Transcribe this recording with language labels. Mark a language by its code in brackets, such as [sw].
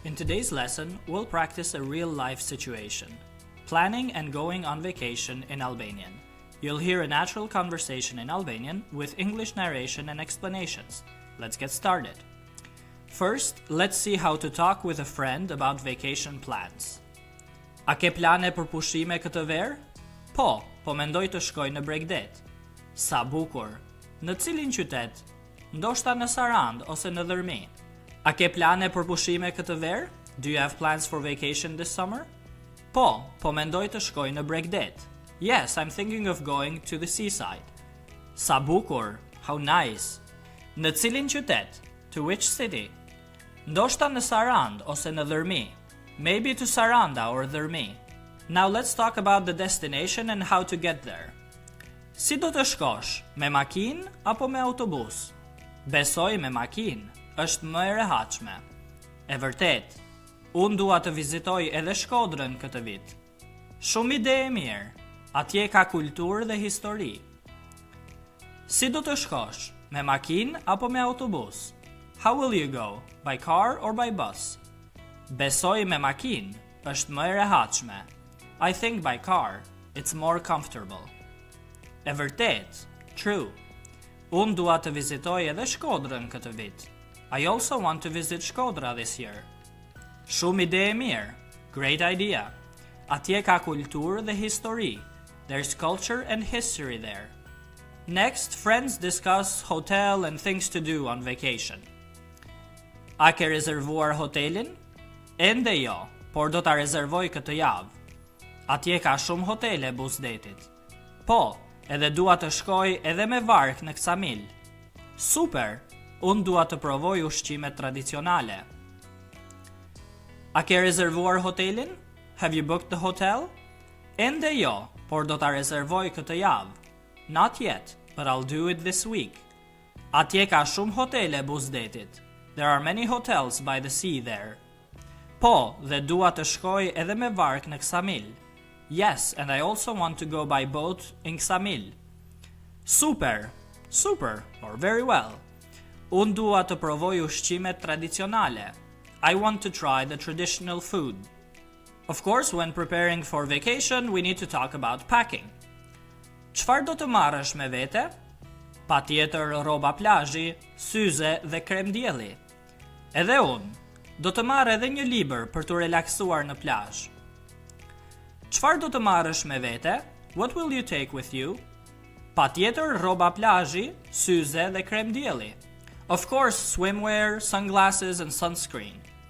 [en] In today's lesson, we'll practice a real-life situation. Planning and going on vacation in Albanian. You'll hear a natural conversation in Albanian with English narration and explanations. Let's get started. First, let's see how to talk with a friend about vacation plans. [sq] A ke plane për pushime këtë verë? Po mendoj të shkoj në Bregdet. Sa bukur. Në cilin qytet? Ndoshta në Sarand ose në Dhërmi. A ke plane për pushime këtë verë? [en] Do you have plans for vacation this summer? [sq] Po mendoj të shkoj në Bregdet. [en] Yes, I'm thinking of going to the seaside. [sq] Sa bukur. [en] How nice. [sq] Në cilin qytet? [en] To which city? [sq] Ndoshta në Sarand ose në Dhërmi. [en] Maybe to Saranda or Dhërmi. Now let's talk about the destination and how to get there. [sq] Si do të shkosh? Me makinë apo me autobus? Besoj me makinë. Është më e rehatshme. E vërtet, unë dua të vizitoj edhe Shkodrën këtë vit. Shumë ide e mirë. Atje ka kulturë dhe histori. Si do të shkosh? Me makinë apo me autobus? [en] How will you go? By car or by bus? [sq] Besoj me makinë. Është më e rehatshme. [en] I think by car. It's more comfortable. [sq] E vërtet, true. Unë dua të vizitoj edhe Shkodrën këtë vit. [en] I also want to visit Shkodra this year. [sq] Shumë ide e mirë. [en] Great idea. [sq] Atje ka kulturë dhe histori. [en] There's culture and history there. Next, friends discuss hotel and things to do on vacation. [sq] A ke rezervuar hotelin? Ende jo, por do ta rezervoj këtë javë. Atje ka shumë hotele Buzdetit. Po, edhe dua të shkoj edhe me vark në Ksamil. Super! Unë dua të provoj ushqimet tradicionale. A ke rezervuar hotelin? [en] Have you booked the hotel? [sq] Ende jo, por do ta rezervoj këtë javë. [en] Not yet, but I'll do it this week. [sq] Atje ka shumë hotele Buzdetit. [en] There are many hotels by the sea there. [sq] Po, dhe dua të shkoj edhe me vark në Ksamil. [en] Yes, and I also want to go by boat in Ksamil. Super, or very well. [sq] Unë dua të provoj ushqimet tradicionale. [en] I want to try the traditional food. Of course, when preparing for vacation, we need to talk about packing. [sq] Çfarë do të marrësh me vete? Patjetër rroba plazhi, syze dhe krem dielli. Edhe unë do të marr edhe një libër për të relaksuar në plazh. Çfarë do të marrësh me vete? [en] What will you take with you? [sq] Patjetër rroba plazhi, syze dhe krem dielli. [en] Of course, swimwear, sunglasses and sunscreen.